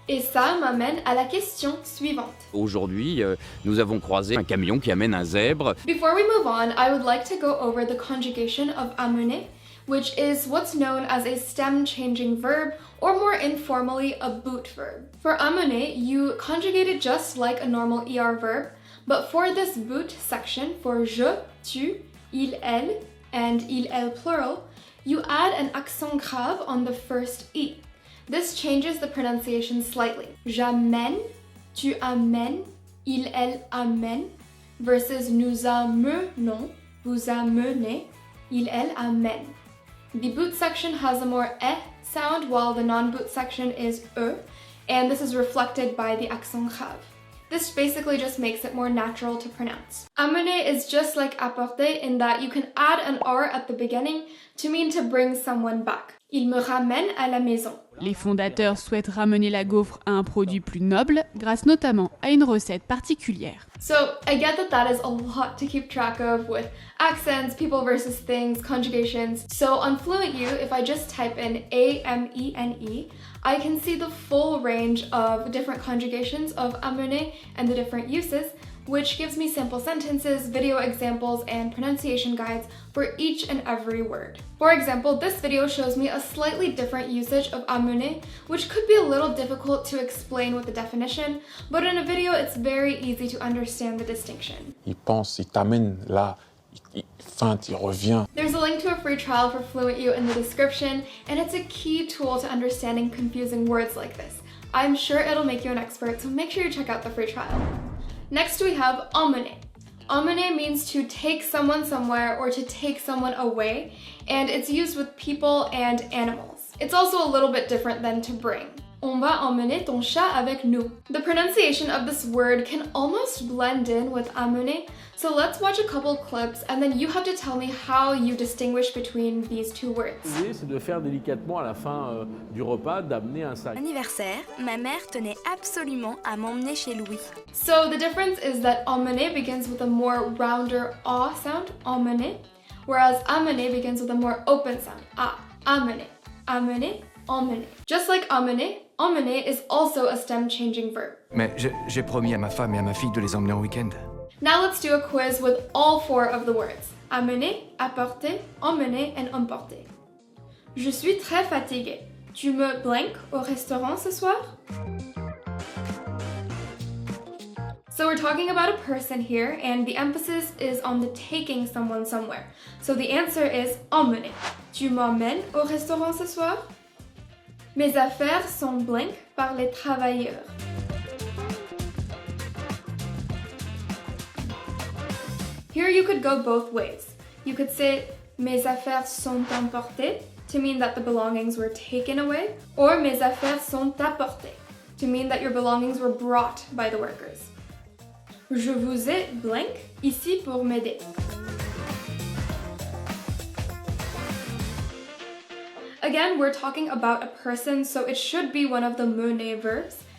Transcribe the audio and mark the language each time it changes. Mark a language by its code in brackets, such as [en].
[fr] Et ça m'amène à la question suivante. Aujourd'hui, nous avons croisé un camion qui amène un zèbre. [en] Before we move on, I would like to go over the conjugation of amener, which is what's known as a stem-changing verb, or more informally, a boot verb. For amener, you conjugate it just like a normal ER verb, but for this boot section, for je, tu, il, elle, and il, elle plural, you add an accent grave on the first E. This changes the pronunciation slightly. [fr] J'amène, tu amènes, il, elle amène, versus nous amenons, vous amenez, il, elle amène. [en] The boot section has a more eh sound, while the non-boot section is e, and this is reflected by the accent grave. This basically just makes it more natural to pronounce. Amener is just like apporter in that you can add an R at the beginning to mean to bring someone back. [fr] Il me ramène à la maison. Les fondateurs souhaitent ramener la gaufre à un produit plus noble, grâce notamment à une recette particulière. [en] So I get that is a lot to keep track of with accents, people versus things, conjugations. So on Fluent U, if I just type in A-M-E-N-E, I can see the full range of different conjugations of amener and the different uses, which gives me sample sentences, video examples, and pronunciation guides for each and every word. For example, this video shows me a slightly different usage of amener, which could be a little difficult to explain with the definition, but in a video it's very easy to understand the distinction. [fr] Il pense, il t'amène là, il feinte, il revient. [en] There's a link to a free trial for Fluent U in the description, and it's a key tool to understanding confusing words like this. I'm sure it'll make you an expert, so make sure you check out the free trial. Next we have emmener. Emmener means to take someone somewhere or to take someone away, and it's used with people and animals. It's also a little bit different than to bring. [fr] On va emmener ton chat avec nous. [en] The pronunciation of this word can almost blend in with amener, so let's watch a couple clips and then you have to tell me how you distinguish between these two words. [fr] L'idée, c'est de faire délicatement à la fin du repas, d'amener un sac. Anniversaire, ma mère tenait absolument à m'emmener chez Louis. [en] So the difference is that emmener begins with a more rounder ah sound, emmener, whereas amener begins with a more open sound, ah, amener, amener, emmener. Just like emmener, emmener is also a stem changing verb. [fr] Mais j'ai promis à ma femme et à ma fille de les emmener en week-end. [en] Now let's do a quiz with all four of the words. Amener, apporter, emmener, and emporter. [fr] Je suis très fatiguée. Tu me blank au restaurant ce soir? [en] So we're talking about a person here, and the emphasis is on the taking someone somewhere. So the answer is emmener. [fr] Tu m'emmènes au restaurant ce soir? Mes affaires sont blank par les travailleurs. [en] Here you could go both ways. You could say [fr] mes affaires sont emportées [en] to mean that the belongings were taken away, or [fr] mes affaires sont apportées [en] to mean that your belongings were brought by the workers. [fr] Je vous ai blank ici pour m'aider. [en] Again, we're talking about a person, so it should be one of the mener verbs.